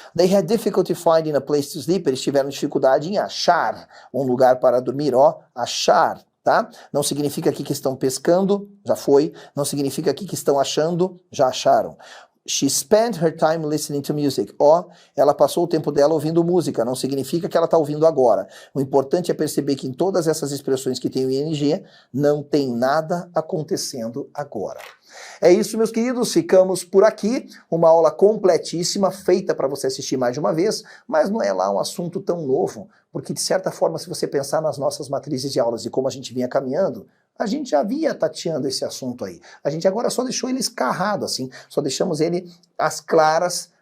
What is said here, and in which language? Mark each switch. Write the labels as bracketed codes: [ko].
[en] They had difficulty finding a place to sleep. [pt] Eles tiveram dificuldade em achar um lugar para dormir. Ó, achar, tá? Não significa aqui que estão pescando, já foi. Não significa aqui que estão achando, já acharam. [en] She spent her time listening to music. [pt] Ó, ela passou o tempo dela ouvindo música. Não significa que ela está ouvindo agora. O importante é perceber que em todas essas expressões que tem o ing, não tem nada acontecendo agora. É isso, meus queridos, ficamos por aqui, uma aula completíssima, feita para você assistir mais de uma vez, mas não é lá um assunto tão novo, porque de certa forma, se você pensar nas nossas matrizes de aulas e como a gente vinha caminhando, a gente já vinha tateando esse assunto aí. A gente agora só deixou ele escarrado, assim, só deixamos ele às claras